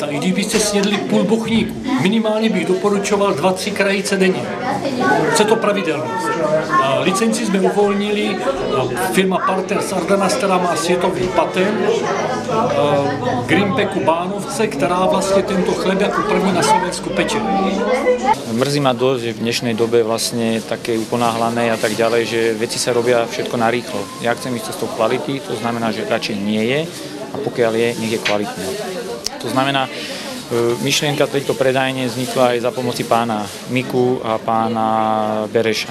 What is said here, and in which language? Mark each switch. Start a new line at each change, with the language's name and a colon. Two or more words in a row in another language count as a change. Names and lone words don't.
Czech: I kdybyste snědli půl bochníku, minimálně bych doporučoval 2-3 krajice denně. Chce to pravidelnost. Licenci jsme uvolnili, firma Partner Sardanas, která má světový patent, Greenpacku Bánovce, která vlastně tento chleb jako první na Slovensku peče.
Slovak: Mrzí ma dosť, že v dnešnej dobe vlastne také uponáhlané a tak ďalej, že veci sa robia všetko narýchlo. Ja chcem ísť cestou kvality, to znamená, že radšej nie je a pokiaľ je, nech je kvalitné. To znamená, myšlienka tejto predajne vznikla aj za pomoci pána Miku a pána Bereša.